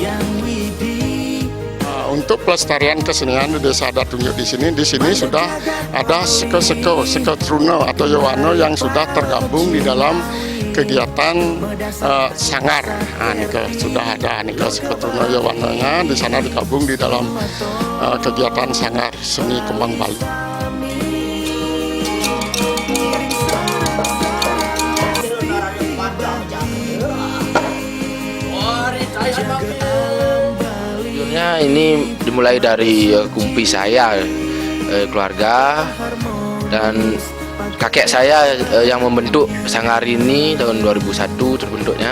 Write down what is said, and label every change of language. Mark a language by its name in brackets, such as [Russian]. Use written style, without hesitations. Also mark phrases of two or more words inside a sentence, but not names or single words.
[Indonesian] Untuk pelestarian kesenian di Desa Adat Tunjuk di sini sudah ada seko truno atau yowano yang sudah tergabung di dalam kegiatan sanggar. Sudah ada seko truno yowanonya di sana digabung di dalam kegiatan sanggar seni kembang Bali. Ini dimulai dari kumpi saya, keluarga, dan kakek saya yang membentuk sanggar ini tahun 2001 terbentuknya.